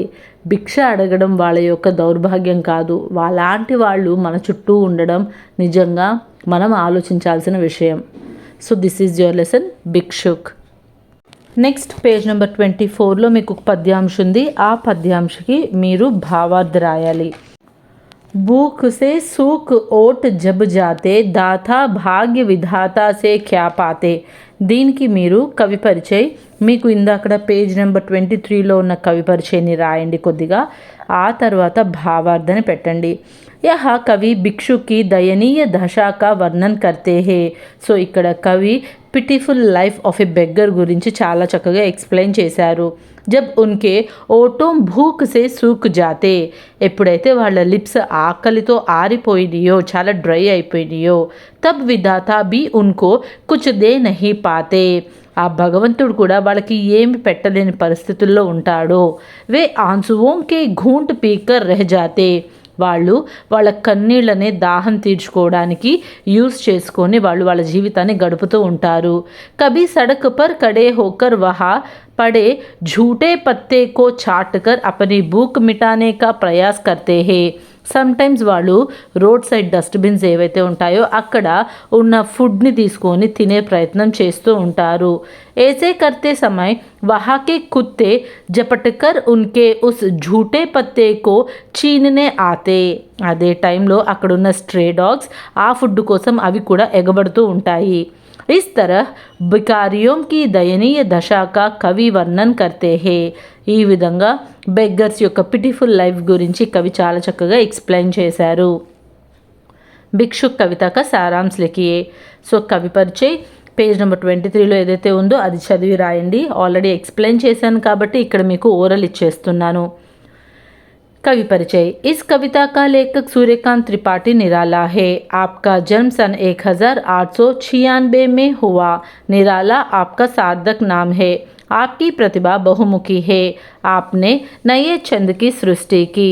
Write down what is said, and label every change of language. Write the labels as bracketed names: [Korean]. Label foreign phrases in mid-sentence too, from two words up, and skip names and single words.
[Telugu] భిక్ష అడగడం వాళ్ళ యొక్క దౌర్భాగ్యం కాదు, వాళ్ళలాంటి వాళ్ళు మన చుట్టూ ఉండడం నిజంగా మనం ఆలోచించాల్సిన విషయం. [English] so this is your lesson Bhikshuk. next page number [Telugu] 24లో మీకు ఒక పద్యాంశ ఉంది. ఆ పద్యాంశకి మీరు భావార్థ రాయాలి. [Hindi] भूख से सूख ओट जब जाते दाता भाग्य विधाता से क्या पाते. [Telugu] దీనికి మీరు [Hindi] कवि परिचय, [Telugu] మీకు ఇందాక [English] page number [Telugu] 23లో ఉన్న కవి పరిచయని రాయండి కొద్దిగా. ఆ తర్వాత భావార్థని పెట్టండి. [Hindi] यह कवि भिक्षु की दयनीय दशा का వర్ణన్ करते हैं. [Telugu] సో ఇక్కడ కవి [English] pitiful life of a beggar [Telugu] గురించి చాలా చక్కగా ఎక్స్ప్లెయిన్ చేశారు. [Hindi] जब उनके ओठों भूख से सूख जाते, [Telugu] ఎప్పుడైతే వాళ్ళ లిప్స్ ఆకలితో ఆరిపోయినాయో, చాలా డ్రై అయిపోయినాయో, [Hindi] तब विधाता भी उनको कुछ दे नहीं पाते, [Telugu] ఆ భగవంతుడు కూడా వాళ్ళకి ఏమి పెట్టలేని పరిస్థితుల్లో ఉంటాడో. [Hindi] वे आँसुओं के घूँट पीकर रह जाते, [Telugu] వాళ్ళు వాళ్ళ కన్నీళ్ళని దాహం తీర్చుకోవడానికి యూస్ చేసుకొని వాళ్ళు వాళ్ళ జీవితాన్ని గడుపుతూ ఉంటారు. [Hindi] कभी सड़क पर खड़े होकर वहाँ पड़े झूठे पत्ते को चाट कर अपनी भूख मिटाने का प्रयास करते हैं. [Telugu] సమ్టైమ్స్ వాళ్ళు [English] road side dustbins [Telugu] ఏవైతే ఉంటాయో అక్కడ ఉన్న ఫుడ్ని తీసుకొని తినే ప్రయత్నం చేస్తూ ఉంటారు. [Hindi] ऐसे करते समय वहाँ के कुत्ते झपटकर उनके उस झूठे पत्ते को छीनने आते. [Telugu] అదే టైంలో అక్కడున్న [English] stray dogs [Telugu] ఆ ఫుడ్ కోసం అవి కూడా ఎగబడుతూ ఉంటాయి. [Hindi] इस तरह भिखारियों की दयनीय दशा का कवि వర్ణన్ करते हैं. [Telugu] ఈ విధంగా బెగ్గర్స్ యొక్క [English] pitiful life [Telugu] గురించి కవి చాలా చక్కగా ఎక్స్ప్లెయిన్ చేశారు. [Hindi] भिक्षुक कविता का सारांश लिखिए. [Telugu] సో [Hindi] कवि परिचय [English] page number [Telugu] 23లో ఏదైతే ఉందో అది చదివి రాయండి. [English] already explain [Telugu] చేశాను కాబట్టి ఇక్కడ మీకు ఓరల్ ఇచ్చేస్తున్నాను. [Hindi] कवि परिचय. इस कविता का लेखक सूर्यकांत त्रिपाठी निराला है. आपका जन्म सन 1896 में हुआ. निराला आपका सार्थक नाम है. आपकी प्रतिभा बहुमुखी है. आपने नए छंद की सृष्टि की.